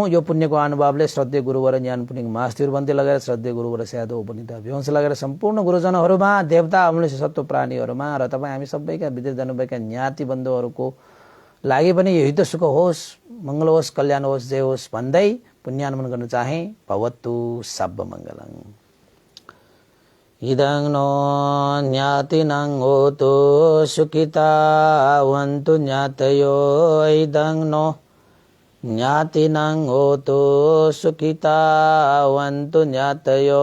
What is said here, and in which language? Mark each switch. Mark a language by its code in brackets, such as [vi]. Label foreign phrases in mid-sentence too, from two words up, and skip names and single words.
[ne] यो पुण्यको अनुभवले श्रद्धेय गुरुवर ज्ञान पुण्य महास्थिर बन्ती लगाएर श्रद्धेय गुरुवर स्यादो उपनिता विवंश लगाएर सम्पूर्ण गुरुजनहरूमा, देवता अमूल्य सत्व प्राणीहरूमा र तपाईँ हामी सबैका विदेश जानुभएका ज्ञाति बन्धुहरूको लागि पनि यो हित सुख होस्, मङ्गल होस्, कल्याण होस्, जय होस् भन्दै पुण्यानुमोदन गर्न चाहे। [pi] भवतु सब्ब मङ्गलम्। इदं नो ज्ञातिनं होतु सुखितावन्तु ज्ञातयो। इदं नो ज्ञातिनं होतु सुखितावन्तु ज्ञातयो।